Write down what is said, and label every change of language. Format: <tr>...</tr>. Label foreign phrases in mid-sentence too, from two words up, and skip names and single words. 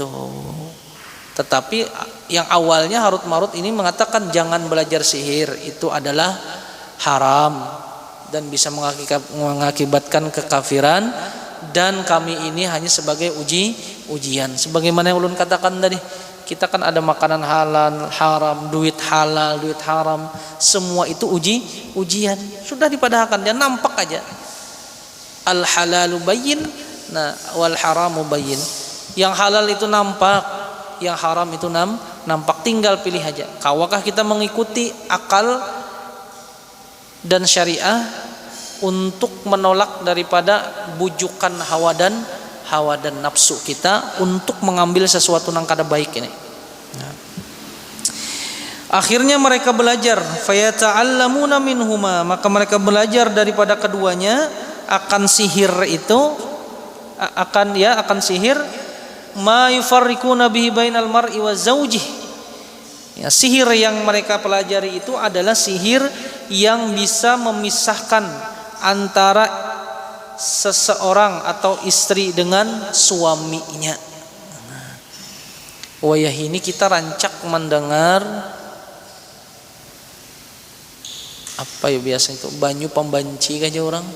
<id>Tetapi yang awalnya Harut Marut ini mengatakan jangan belajar sihir, itu adalah haram dan bisa mengakibatkan kekafiran, dan kami ini hanya sebagai ujian. Sebagaimana yang ulun katakan tadi, kita kan ada makanan halal, haram, duit halal, duit haram, semua itu ujian.</id> <bjn>Sudah dipadahkan, dia nampak aja.</bjn> <ar>الحلال بين, nah والحرام بين.</ar> <id>Yang halal itu nampak, yang haram itu nampak, tinggal pilih aja. Kawakah kita mengikuti akal dan syariah untuk menolak daripada bujukan hawa dan nafsu kita untuk mengambil sesuatu yang kada baik ini. Nah. Akhirnya mereka belajar,</id> <ar>فيتعلمون منهما,</ar> <id>maka mereka belajar daripada keduanya akan sihir itu, akan sihir</id> <ar>ما يفرقون به بين المرء وزوجه.</ar> <id>Ya, sihir yang mereka pelajari itu adalah sihir yang bisa memisahkan antara seseorang atau istri dengan suaminya.</id> <bjn>Wayah ini kita rancak mendengar apa ya biasa itu, banyu pembanci aja orang.</bjn>